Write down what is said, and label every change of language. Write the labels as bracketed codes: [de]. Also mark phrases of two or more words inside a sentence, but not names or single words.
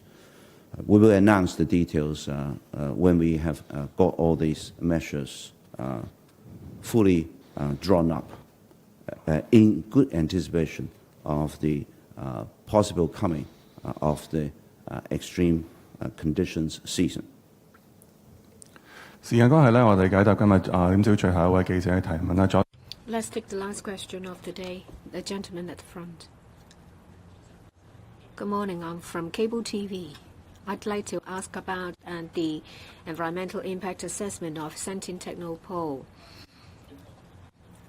[en] We will announce the details when we have got all these measures fully drawn up in good anticipation of the possible coming of the extreme conditions season. [yue] 時間關係咧，我哋解答今日今朝最後一位記者嘅提問啦。 [en] Let's take the last question of the day. The gentleman at the front. Good morning. I'm from Cable TV. I'd like to ask about the environmental impact assessment of Sentin Technopole.